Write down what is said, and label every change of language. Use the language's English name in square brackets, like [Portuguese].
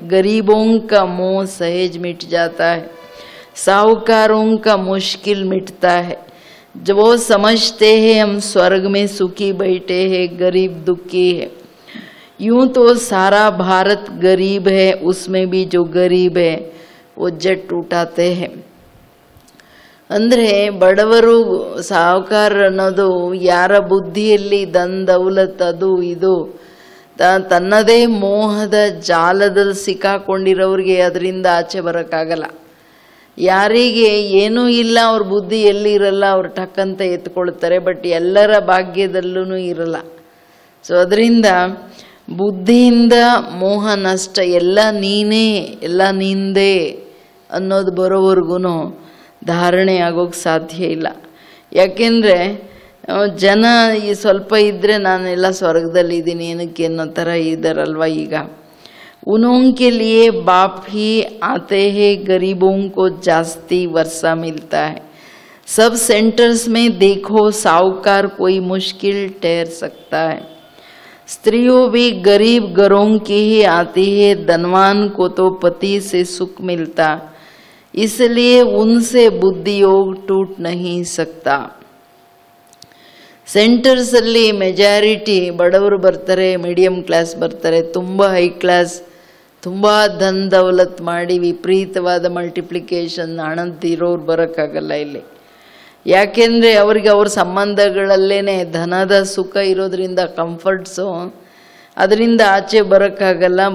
[Hindi] गरीबों का मोह सहज मिट जाता है, साहूकारों का मुश्किल मिटता है। जब वो समझते हैं हम स्वर्ग में सुखी बैठे हैं, गरीब दुखी है। यूं तो सारा भारत गरीब है, उसमें भी जो गरीब है वो जट उठाते हैं। [Kannada] ಅಂದ್ರೆ ಬಡವರು ಸಾಹುಕಾರ ಅನ್ನೋದು ಯಾರ ಬುದ್ಧಿಯಲ್ಲಿ ಧನ ದೌಲತ್ ಅದು ಇದು ತನ್ನದೇ ಮೋಹದ ಜಾಲದಲ್ಲಿ ಸಿಕ್ಕಾಕೊಂಡಿರೋರಿಗೆ ಅದರಿಂದ ಆಚೆ ಬರೋಕ್ಕಾಗಲ್ಲ. ಯಾರಿಗೆ ಏನೂ ಇಲ್ಲ ಅವ್ರ ಬುದ್ಧಿ ಎಲ್ಲಿ ಇರಲ್ಲ, ಅವ್ರು ಟಕ್ಕಂತ ಎತ್ಕೊಳ್ತಾರೆ. ಬಟ್ ಎಲ್ಲರ ಭಾಗ್ಯದಲ್ಲೂ ಇರಲ್ಲ. ಸೊ ಅದರಿಂದ ಬುದ್ಧಿಯಿಂದ ಮೋಹ ನಷ್ಟ, ಎಲ್ಲ ನೀನೇ ಎಲ್ಲ ನಿಂದೆ ಅನ್ನೋದು ಬರೋವರೆಗೂ ಧಾರಣೆ ಆಗೋಕ್ಕೆ ಸಾಧ್ಯ ಇಲ್ಲ. ಯಾಕೆಂದರೆ ಜನ ಈ ಸ್ವಲ್ಪ ಇದ್ದರೆ ನಾನೆಲ್ಲ ಸ್ವರ್ಗದಲ್ಲಿದ್ದೀನಿ ಏನಕ್ಕೆ ಅನ್ನೋ ಥರ ಇದ್ದಾರಲ್ವ ಈಗ. [Hindi] उन्हों के लिए बाप ही आते हैं, गरीबों को जास्ती वर्षा मिलता है. सब सेंटर्स में देखो साहूकार कोई मुश्किल ठहर सकता है. स्त्रियों भी गरीब घरों की ही आती है, धनवान को तो पति से सुख मिलता, इसलिए उनसे बुद्धि योग टूट नहीं सकता. [Kannada] ಸೆಂಟರ್ಸ್ ಅಲ್ಲಿ ಮೆಜಾರಿಟಿ ಬಡವರು ಬರ್ತಾರೆ, ಮೀಡಿಯಂ ಕ್ಲಾಸ್ ಬರ್ತಾರೆ, ತುಂಬ ಹೈ ಕ್ಲಾಸ್ ತುಂಬ ಧನ್ ದೌಲತ್ ಮಾಡಿ ವಿಪರೀತವಾದ ಮಲ್ಟಿಪ್ಲಿಕೇಶನ್ ಹಣದಿರೋರು ಬರೋಕ್ಕಾಗಲ್ಲ ಇಲ್ಲಿ. ಯಾಕೆಂದರೆ ಅವ್ರಿಗೆ ಅವ್ರ ಸಂಬಂಧಗಳಲ್ಲೇ ಧನದ ಸುಖ ಇರೋದ್ರಿಂದ ಕಂಫರ್ಟ್ಸು, ಅದರಿಂದ ಆಚೆ ಬರೋಕ್ಕಾಗಲ್ಲ.